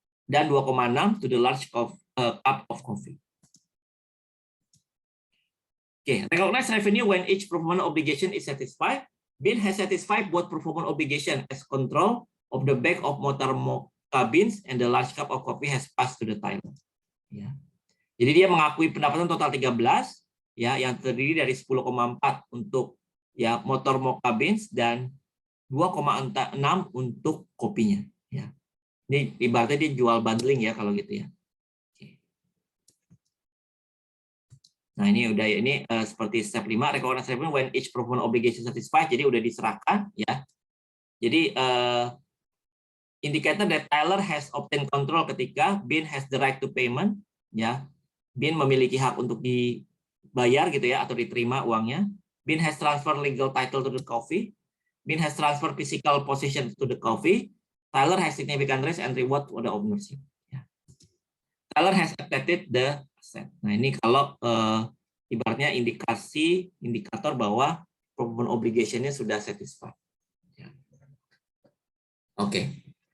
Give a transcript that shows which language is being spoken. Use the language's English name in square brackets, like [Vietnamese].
[Indonesian] Dan [English] 2,6 to the large cup of coffee. Okay, recognize revenue when each performance obligation is satisfied. Bin has satisfied both performance obligation as control of the bag of motor mocha beans and the large cup of coffee has passed to the Thailand. [Indonesian] Ya. Jadi dia mengakui pendapatan total 13 ya, yang terdiri dari 10,4 untuk ya motor mocha beans dan 2,6 untuk kopinya. Ya. Ini ibaratnya dia jual bundling ya kalau gitu ya. Nah, ini udah ya, ini seperti step 5 [English] recognize revenue when each performance obligation satisfied, [Indonesian] jadi udah diserahkan ya. [English] Jadi indicator that Tyler has obtained control [Indonesian] ketika [English] bin has the right to payment ya. [Indonesian] Bin memiliki hak untuk dibayar gitu ya atau diterima uangnya. [English] Bin has transfer legal title to the coffee. Bin has transfer physical possession to the coffee. Tyler has significant risk and reward for the ownership. Ya. Tyler has accepted the asset. [Indonesian] Nah, ini kalau ibaratnya indikator bahwa performance obligation-nya sudah satisfied. Ya. Oke.